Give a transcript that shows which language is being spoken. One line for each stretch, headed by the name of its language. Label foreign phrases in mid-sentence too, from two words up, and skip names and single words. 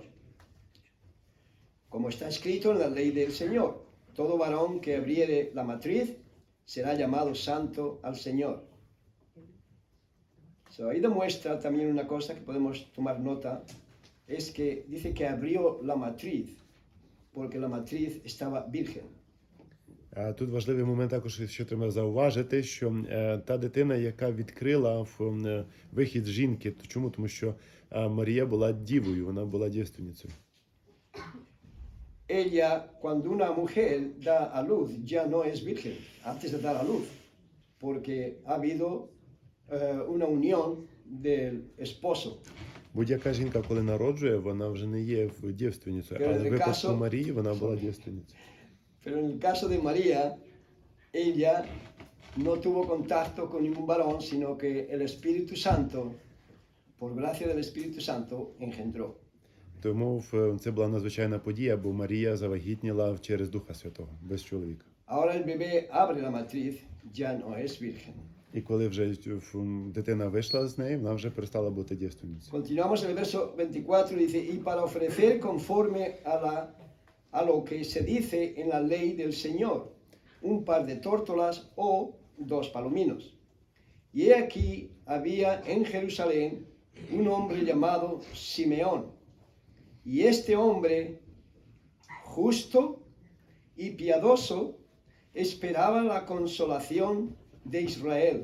Spanish: Como está escrito en la ley del Señor, todo varón que abriere la matriz será llamado santo al Señor. So, ahí demuestra también una cosa que podemos tomar nota, es que dice que abrió la matriz, porque la matriz estaba virgen.
Ukrainian: Тут важливий момент також, що треба зауважити, що та дитина, яка відкрила вихід жінки, чому? Тому що Марія була дівою, вона була дівственницею.
Spanish: Ella, cuando una mujer da a luz, ya no es virgen antes de dar a luz, porque ha habido una unión del esposo.
Ukrainian: Будь-яка жінка, коли народжує, вона вже не є дівственницею, але в випадку Марії вона була дівственницею.
Spanish: Pero en el caso de María, ella no tuvo contacto con ningún varón, sino que el Espíritu Santo, por gracia del Espíritu Santo, engendró.
Ukrainian: Тому це була надзвичайна подія, бо Марія завагітніла через Духа Святого, без чоловіка.
Spanish: Ahora el bebé abre la matriz, ya no es virgen.
Ukrainian: І коли вже дитина вийшла з неї, вона вже перестала бути дівственницею.
Spanish: Continuamos en el verso 24, dice, y para ofrecer conforme a lo que se dice en la ley del Señor, un par de tórtolas o 2 palominos. Y he aquí había en Jerusalén un hombre llamado Simeón, y este hombre, justo y piadoso, esperaba la consolación de Israel.